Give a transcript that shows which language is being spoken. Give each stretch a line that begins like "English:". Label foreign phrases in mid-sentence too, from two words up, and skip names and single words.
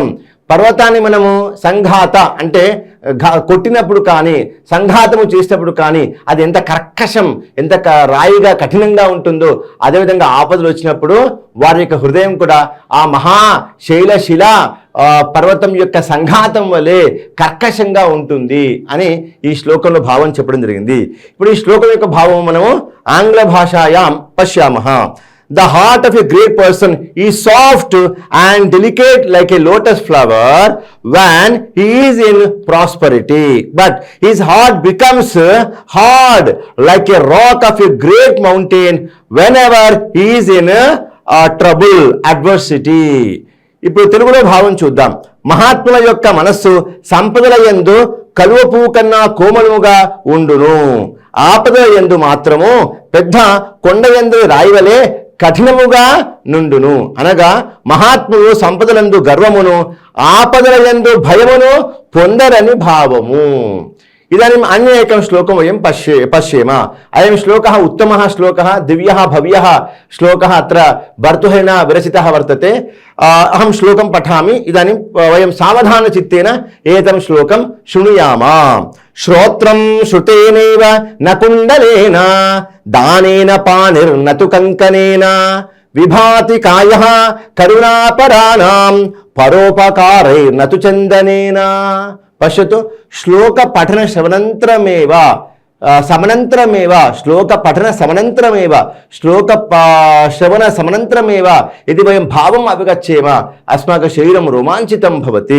Telugu: పర్వతాన్ని మనము సంఘాత అంటే కొట్టినప్పుడు కానీ సంఘాతము చేసినప్పుడు కానీ అది ఎంత కర్కశం, ఎంత రాయిగా కఠినంగా ఉంటుందో అదేవిధంగా ఆపదలు వచ్చినప్పుడు వారి యొక్క హృదయం కూడా ఆ మహాశైలశిల పర్వతం యొక్క సంఘాతం వలె కర్కశంగా ఉంటుంది అని ఈ శ్లోకంలో భావం చెప్పడం జరిగింది. ఇప్పుడు ఈ శ్లోకం యొక్క భావం మనము
Sanskrit: ఆంగ్ల భాషాయాం పశ్యామః.
English: The heart of a great person is soft and delicate like a lotus flower when he is in prosperity, but his heart becomes hard like a rock of a great mountain whenever he is in trouble, adversity.
Telugu: ఇప్పుడు తెలుగులో భావం చూద్దాం. మహాత్ముల యొక్క మనస్సు సంపదల యందు కలువ పువ్వు కన్నా కోమలముగా ఉండును, ఆపదల యందు మాత్రము పెద్ద కొండ యందు రాయివలే కఠినముగా నుండును. అనగా మహాత్ములు సంపదలందు గర్వమును ఆపదల యందు భయమును పొందరని భావము.
Sanskrit: ఇదాनीम् अन्य एकं श्लोकं वयं पश्येम. अयं श्लोकः उत्तमः श्लोकः, दिव्यः भव्यः श्लोकः अत्र भर्तृहरिणा विरचितः वर्तते. अहं श्लोकं पठामि. इदानीं वयं सावधानचित्तेन एतं श्लोकं शृणुयाम. श्रोत्रं श्रुतेनैव न कुण्डलेन दानेन पाणिर्न तु कङ्कनेन విభాతి కాయః కరుణాపరాణాం పరోపకారైర్నతు చందనేన. పశ్యతు, శ్లోక పఠన శ్రవణంతరమేవ సమనంతరమేవ శ్లోక పఠన సమనంతరమేవ శ్లోక శ్రవణ సమనంతరమేవ ఇది వయం భావం అవగచ్చేమ అస్మాకం శరీరం రోమాంచితం భవతి.